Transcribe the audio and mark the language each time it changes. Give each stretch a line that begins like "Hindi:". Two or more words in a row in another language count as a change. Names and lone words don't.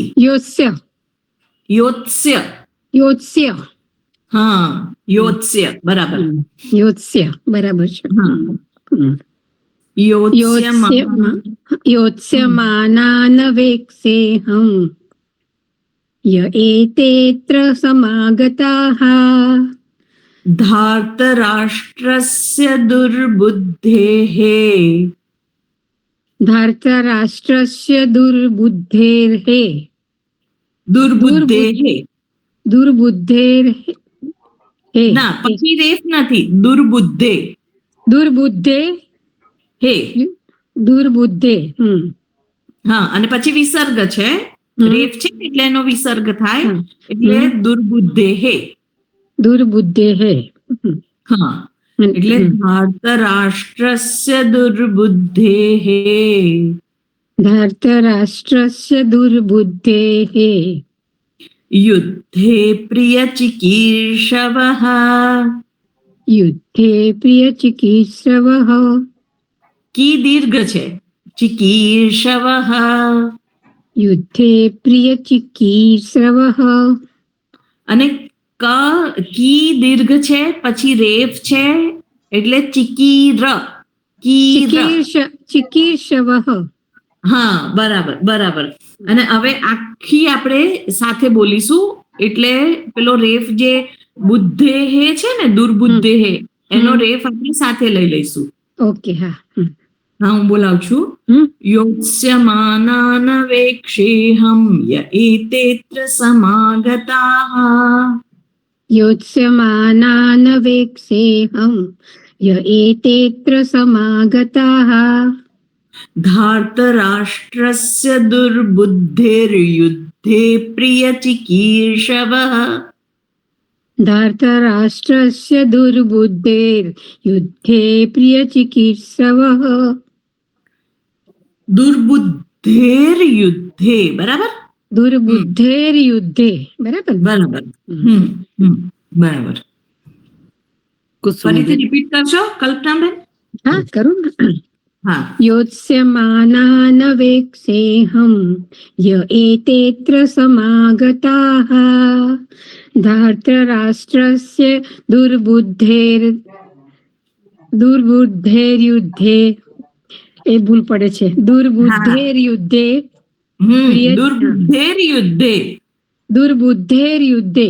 Gujarati: યોત્સ્ય. હા, યોત્સ્ય બરાબર. યોત્સ્ય બરાબર છે.
Sanskrit: યોત્સ્યમાનાનવેક્ષેહમ ય એતેત્ર સમાગતાઃ धार्तराष्ट्रस्य दुर्बुद्धेः. धार्तराष्ट्रस्य दुर्बुद्धेर्ः. दुर्बुद्धेर्
Gujarati: ના, પછી રેફ નથી. દુર્બુદ્ધે. હા, અને પછી વિસર્ગ છે. રેફ છે એટલે એનો વિસર્ગ થાય, એટલે દુર્બુદ્ધે. હા, એટલે
Sanskrit: ધાર્તરાષ્ટ્રસ્ય દુર્બુદ્ધેઃ. યુદ્ધે પ્રિયચિકીર્ષવઃ. युद्धे प्रियचिकीर्षवः
Gujarati: કી દીર્ઘ છે, ચિકીર્ષવઃ.
Sanskrit: युद्धे प्रियचिकीर्षवः
Gujarati: અને કી દીર્ઘ છે, પછી રેફ છે, એટલે ચિકીર.
Sanskrit: चिकीर्षवः
Gujarati: હા, બરાબર બરાબર. અને હવે આખી આપણે સાથે બોલીશું, એટલે પેલો રેફ જે બુદ્ધે હે છે ને, દુર્બુદ્ધે હે, એનો રેફ આપણે સાથે લઈ લઈશું.
Hindi: ओके हाँ
Gujarati: હા, હું બોલાવું છું.
Sanskrit: યોત્સ્યમાનાન વેક્ષેહમ ય એતેત્ર સમાગતાઃ योत्स्यमानान् वेक्षेऽहं य एतेऽत्र समागताः धार्तराष्ट्रस्य दुर्बुद्धेर्युद्धे प्रियचिकीर्षवः धार्तराष्ट्रस्य दुर्बुद्धेर्युद्धे प्रियचिकीर्षवः दुर्बुद्धेर्युद्धे. બરાબર दुर्बुद्धेर्युद्धे बराबर
Gujarati: બરાબર. બરાબર. ફરીથી રિપીટ કરશો કલ્પનાબેન?
Hindi: हाँ करूँ ना
Gujarati: હા.
Sanskrit: योत्स्यमानान् वेक्षेऽहं य एतेऽत्र समागताः धार्तराष्ट्रस्य दुर्बुद्धेर्युद्धे
Gujarati: એ ભૂલ પડે છે
Sanskrit: दुर्बुद्धेर्युद्धे दुर्बुद्धेर्युद्धे